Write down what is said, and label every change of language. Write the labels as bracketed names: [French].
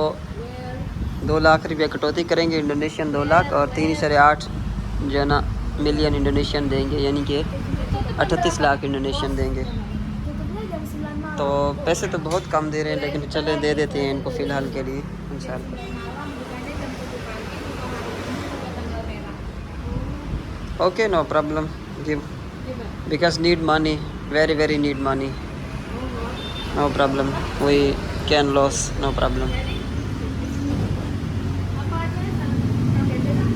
[English] Where? [Hindi] 2 lakh रुपया कटौती करेंगे, इंडोनेशियन 2 लाख, और 3.8 जो है ना मिलियन इंडोनेशियन देंगे, यानी कि 38 लाख इंडोनेशियन देंगे। [Indonesian] Tutupnya jam 9 malam. [Hindi] तो पैसे तो बहुत कम दे रहे हैं, लेकिन चले दे देते हैं इनको फ़िलहाल के लिए इंशाल्लाह। [Indonesian] Malam bukannya jam 7 pagi buka hari ini buka tanggal merah. [English] okay, no problem, give [Indonesian] Gimana? [English] Because need money, very very need money, Oh, no problem, we can loss, no problem. [Indonesian] apa aja KTP?